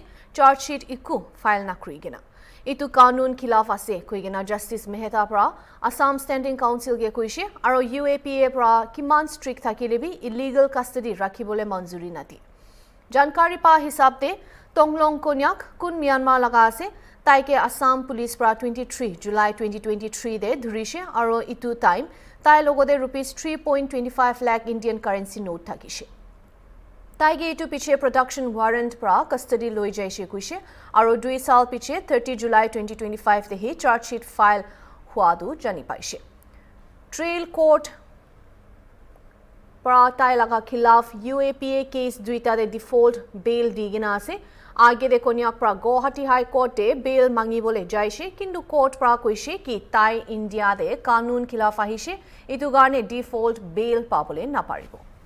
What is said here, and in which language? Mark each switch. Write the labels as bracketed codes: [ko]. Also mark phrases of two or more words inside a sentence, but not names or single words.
[en] chargesheet ekku file [nag] न कुरिगिना इतु कानून खिलाफ आसे कुइगिना जस्टिस मेहता प्रा असम [en] standing counsel [nag] के कुइशे और UAPA प्रा किमान स्ट्रिक्ट थाकिले भी [en] illegal custody [nag] राखिबोले मंजूरी नदी जानकारी पा हिसाब ते टोंगलोंग कोन्याक कुन म्यांमार लगा आसे ताइके असम पुलिस प्रा 23 जुलाई 2023 दे धुरिशे और इतु टाइम ताइ लोगोदे रुपीस 3.25 लाख [en] Indian currency note [nag] थाकिशे ताइगे इटु पिछे [en] production warrant [nag] प्रा कस्टडी लोई जाइशे कुइशे और 2 साल पिछे 30 जुलाई 2025 ही [en] chargesheet file [nag] हुआदु जानी पाइशे [en] trial court [nag] प्रा ताइ लगा खिलाफ UAPA केस दुईटा दे [en] default bail [nag] दीगिना आसे आगे दे कोन्याक प्रा गुवाहाटी हाई कोर्ट दे बेल मांगी बोले जाइशे किंतु कोर्ट प्रा कुइशे कि ताइ इंडिया दे कानून खिलाफ आहिशे इतु गाने [en] default bail [nag] पाबोले ना पारिबो